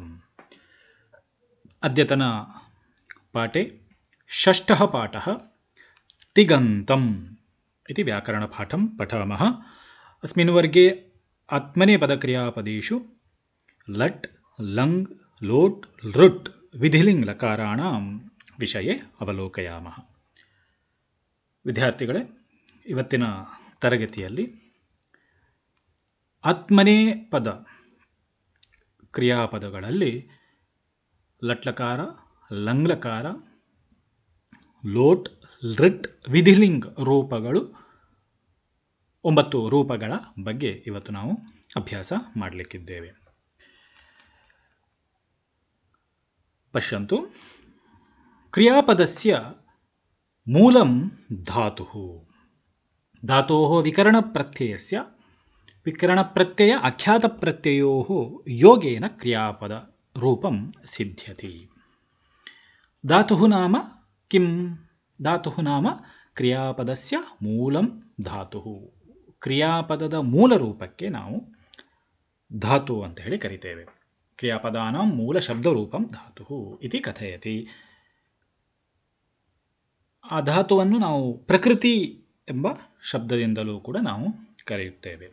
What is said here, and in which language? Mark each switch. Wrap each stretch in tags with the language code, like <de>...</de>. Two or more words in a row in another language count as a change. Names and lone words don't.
<sa>ಅದ್ಯತನ ಪಾಠೆ ಷಷ್ಠಃ ಪಾಠಃ ತಿಗಂತಂ इति व्याकरणपाठं पठामः. अस्मिन् वर्गे आत्मनेपदक्रियापदेषु लट् लङ् लोट् लृट् विधिलिङ्गलकाराणां ವಿಷಯ ಅವಲೋಕಯಾಮಃ.</sa> <kn>ವಿದ್ಯಾರ್ಥಿಗಳೇ, ಇವತ್ತಿನ ತರಗತಿಯಲ್ಲಿ ಆತ್ಮನೇಪದ ಕ್ರಿಯಾಪದಗಳಲ್ಲಿ ಲಟ್ಲಕಾರ, ಲಂಗ್ಲಕಾರ, ಲೋಟ್, ಲೃಟ್ ವಿಧಿಲಿಂಗ ರೂಪಗಳು 9 ರೂಪಗಳ ಬಗ್ಗೆ ಇವತ್ತು ನಾವು ಅಭ್ಯಾಸ ಮಾಡಲಿಕ್ಕಿದ್ದೇವೆ.</kn> <sa>ಪಶ್ಯಂತು. ಕ್ರಿಯಾಪದಸ್ಯ ಮೂಲಂ ಧಾತುಃ. ಧಾತೋಃ ವಿಕರಣಪ್ರತ್ಯಯಸ್ಯ ವಿಕರಣಪ್ರತ್ಯಯ ಆಖ್ಯಾತಪ್ರತ್ಯಯೋಃ ಯೋಗೇನ ಕ್ರಿಯಾಪದ ರೂಪಂ ಸಿದ್ಧ್ಯತಿ. ಧಾತುಃ ನಾಮ ಕಿಂ? ಧಾತುಃ ನಾಮ ಕ್ರಿಯಾಪದಸ್ಯ ಮೂಲಂ ಧಾತುಃ.</sa> <kn>ಕ್ರಿಯಾಪದದ ಮೂಲ ರೂಪಕ್ಕೆ ನಾವು ಧಾತು ಅಂತ ಹೇಳಿ ಕರಿತೇವೆ.</kn> <sa>ಕ್ರಿಯಾಪದಾನಾಂ ಮೂಲ ಶಬ್ದರೂಪಂ ಧಾತುಃ ಇತಿ ಕಥಯತಿ.</sa> <kn>ಆ ಧಾತುವನ್ನು ನಾವು ಪ್ರಕೃತಿ ಎಂಬ ಶಬ್ದದಿಂದಲೂ ಕೂಡ ನಾವು ಕರೆಯುತ್ತೇವೆ.</kn>